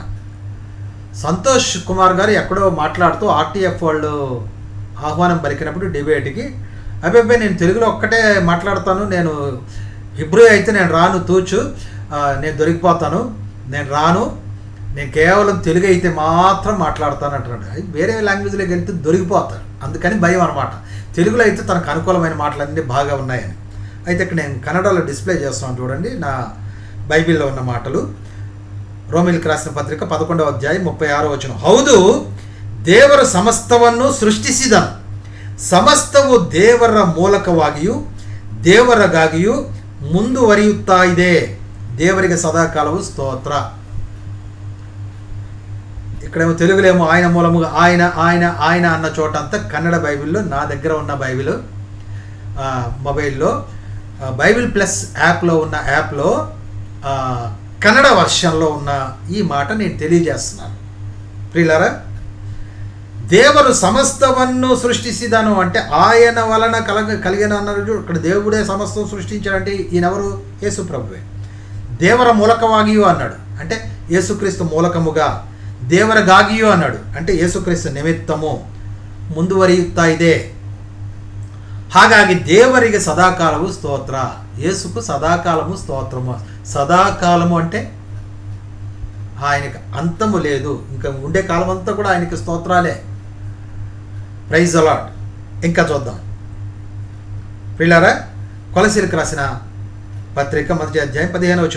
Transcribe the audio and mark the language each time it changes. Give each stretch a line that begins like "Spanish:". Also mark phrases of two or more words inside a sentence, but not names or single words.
Telugu: సంతోష్ కుమార్ గారు ఎక్కడో మాట్లాడుతూ ఆర్టీఎఫ్ వాళ్ళు ఆహ్వానం పలికినప్పుడు డిబేట్కి, అబ్బాయి నేను తెలుగులో ఒక్కటే మాట్లాడతాను, నేను హిబ్రూ అయితే నేను రాను, తూచు నేను దొరికిపోతాను, నేను రాను, నేను కేవలం తెలుగు అయితే మాత్రం మాట్లాడతాను అంటున్నాడు. వేరే లాంగ్వేజ్లోకి వెళ్తే దొరికిపోతాడు, అందుకని భయం అనమాట. తెలుగులో అయితే తనకు అనుకూలమైన మాటలన్నీ బాగా ఉన్నాయని. అయితే ఇక్కడ నేను కన్నడలో డిస్ప్లే చేస్తాను చూడండి, నా బైబిల్లో ఉన్న మాటలు. రోమీయులకు రాసిన పత్రిక 11వ ಅಧ್ಯಾಯ 36వ ವಚನ.
Kannada: ಹೌದು, ದೇವರ ಸಮಸ್ತವನ್ನು ಸೃಷ್ಟಿಸಿದನು. ಸಮಸ್ತವು ದೇವರ ಮೂಲಕವಾಗಿಯೂ ದೇವರಿಗಾಗಿಯೂ ಮುಂದುವರಿಯುತ್ತಾ ಇದೆ. ದೇವರಿಗೆ ಸದಾಕಾಲವು ಸ್ತೋತ್ರ.
Telugu: ఇక్కడేమో తెలుగులేమో ఆయన మూలముగా ఆయన ఆయన ఆయన అన్న చోట అంతా కన్నడ బైబిల్లో, నా దగ్గర ఉన్న బైబిల్ మొబైల్లో బైబిల్ ప్లస్ యాప్లో ఉన్న యాప్లో కన్నడ వర్షన్లో ఉన్న ఈ మాట నేను తెలియజేస్తున్నాను. ప్రియులారా,
Kannada: ದೇವರು ಸಮಸ್ತವನ್ನು ಸೃಷ್ಟಿಸಿದನು
Telugu: అంటే ఆయన వలన కలిగిన అన్నాడు. ఇక్కడ దేవుడే సమస్తం సృష్టించాడంటే ఈయనెవరు? యేసు ప్రభువే.
Kannada: ದೇವರ ಮೂಲಕವಾಗಿಯೂ
Telugu: అన్నాడు అంటే యేసుక్రీస్తు మూలకముగా. దేవరగాగియూ అన్నాడు అంటే యేసుక్రీస్తు నిమిత్తము
Kannada: ಮುಂದುವರಿಯುತ್ತಾ ಇದೆ. ಹಾಗಾಗಿ ದೇವರಿಗೆ
Telugu: సదాకాలము స్తోత్ర. యేసుకు సదాకాలము స్తోత్రము. సదాకాలము అంటే ఆయనకు అంతము లేదు, ఇంకా ఉండే కాలం అంతా కూడా ఆయనకి స్తోత్రాలే.
English: Praise the Lord.
Telugu: ఇంకా చూద్దాం ప్రియులారా, కొలసీలకు రాసిన పత్రిక 1వ అధ్యాయం 15వ వచనం.